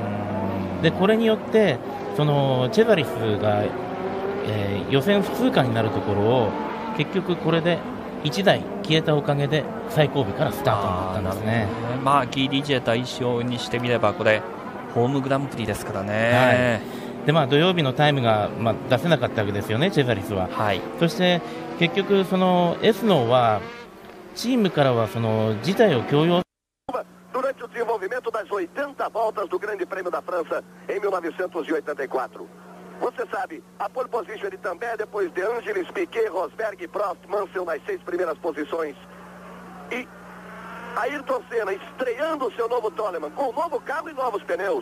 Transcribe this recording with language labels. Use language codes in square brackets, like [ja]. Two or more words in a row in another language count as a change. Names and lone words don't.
[ja] でこれによってそのチェザリスが、予選不通過になるところを結局これで1台消えたおかげで最後尾からスタートになったんですね。まあ、ギー・ディジェ代表にしてみればこれホームグランプリですからね。で土曜日のタイムが、出せなかったわけですよね、チェザリスは。そして結局そのエスノーはチームからはその辞退を強要 [pt] durante o desenvolvimento das 80 voltas do Grande Prêmio da França em 1984. Você sabe, a pole position de Tambay, depois de Angelis, Piquet, Rosberg, Prost, Mansell nas 6 primeiras posições. E Ayrton Senna estreando o seu novo Toleman com um novo carro e novos pneus.